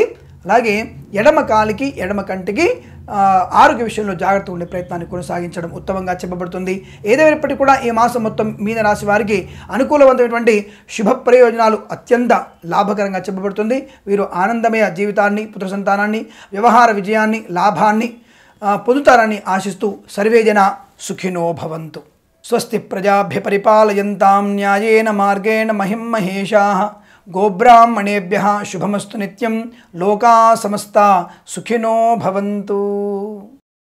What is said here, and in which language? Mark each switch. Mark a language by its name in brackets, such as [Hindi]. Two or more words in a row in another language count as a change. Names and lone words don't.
[Telugu] అలాగే ఎడమ కాలికి ఎడమ కంటికి ఆరోగ్య విషయంలో జాగ్రత్త ఉండే ప్రయత్నాన్ని కొనసాగించడం ఉత్తమంగా చెప్పబడుతుంది. ఏదైనప్పటికీ కూడా ఈ మాసం మొత్తం మీన రాశి వారికి అనుకూలవంతమైనటువంటి శుభ ప్రయోజనాలు అత్యంత లాభకరంగా చెప్పబడుతుంది. వీరు ఆనందమయ జీవితాన్ని, పుత్ర సంతానాన్ని, వ్యవహార విజయాన్ని, లాభాన్ని పొందుతారని ఆశిస్తూ [Sanskrit] సర్వేజన సుఖినో భవంతు. స్వస్తి ప్రజాభ్య పరిపాలయంతాం న్యాయేన మార్గేణ మహిం మహేషాః. గోబ్రాహ్మణేభ్యః శుభమస్తు నిత్యం. లోకా సమస్తా సుఖినో భవంతు.